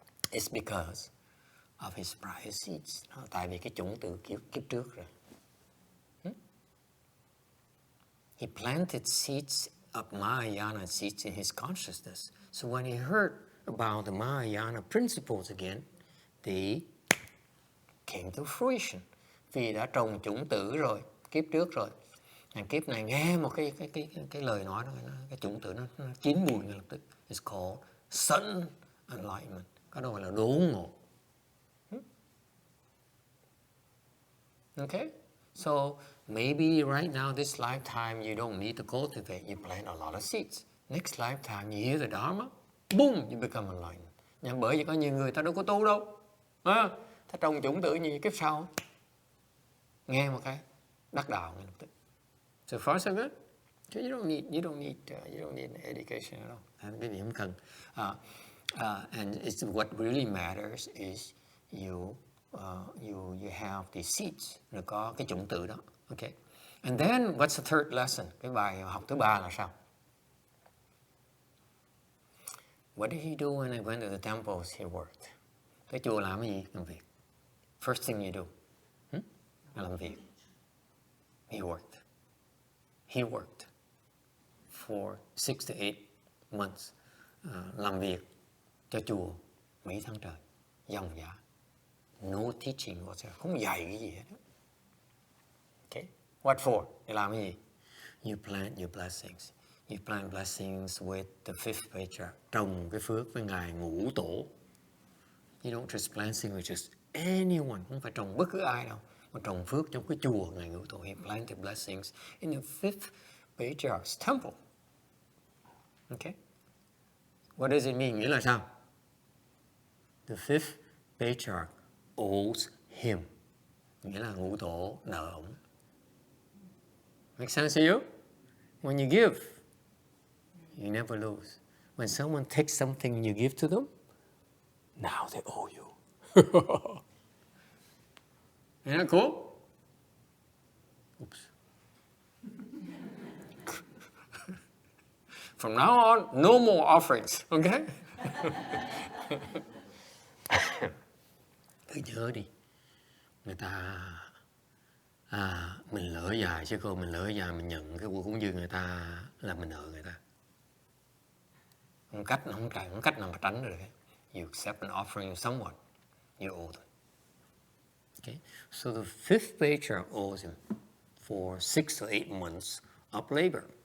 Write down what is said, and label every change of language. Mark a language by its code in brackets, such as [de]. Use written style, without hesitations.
[en] It's because of his prior seeds. [vi] Tại vì cái chủng tử kiếp trước rồi. [en] He planted seeds of Mahayana seeds in his consciousness. So when he heard about the Mahayana principles again, they came to fruition. [vi] Vì đã trồng chủng tử rồi, kiếp trước rồi. Kiếp này nghe một cái lời nói đó, cái chủng tử nó chín mùi ngay lập tức. [en] It's called sudden enlightenment. [vi] Cái đó gọi là đốn ngộ. [en] Okay? So maybe right now, this lifetime, you don't need to cultivate. You plant a lot of seeds. Next lifetime, you hear the Dharma, boom, you become enlightened. [vi] Nhưng bởi vì có nhiều người ta đâu có tu đâu. Ta trồng chủng tử như kiếp sau. Nghe một cái, đắc đạo ngay lập tức. [en] So far so good. So you don't need an education at all. [vi] Cái gì không cần. [en] And it's what really matters is you have the seeds, [vi] rồi có cái chủng tử đó. [en] Okay. And then what's the third lesson? [vi] Cái bài học thứ ba là sao? [en] What did he do when he went to the temples? He worked. [vi] Tới chùa làm cái gì? Làm việc. [en] First thing you do. [vi] Làm việc. He worked. [en] He worked for 6 to 8 months. [vi] Làm việc cho chùa mấy tháng trời. Dòng dã. [en] No teaching whatsoever. [vi] Không dạy cái gì hết. Okay. [en] What for? [vi] Để làm cái gì? [en] You plant your blessings. You plant blessings with the fifth patriarch. [vi] Trồng cái phước với ngài ngũ tổ. [en] You don't just planting with just anyone. [vi] Không phải trồng bất cứ ai đâu. Mà trồng phước trong cái chùa ngài ngũ tổ. [en] He planted blessings in the fifth patriarch's temple. Okay. What does it mean? [vi] Nghĩa là sao? [en] The fifth patriarch owes him. [vi] Nghĩa là ngũ tổ nợ ổng. [en] Make sense to you? When you give, you never lose. When someone takes something you give to them, now they owe you. Isn't that cool? Oops. From now on, no more offerings, okay? [vi] Cứ nhớ đi, người ta mình lỡ dài chứ cô, mình lỡ dài mình nhận cái cúng dường người ta là mình nợ người ta. Không cách nào mà tránh được. [en] You accept an offering of someone, you owe them. Okay? So the fifth patriarch owes him for 6 to 8 months of labor.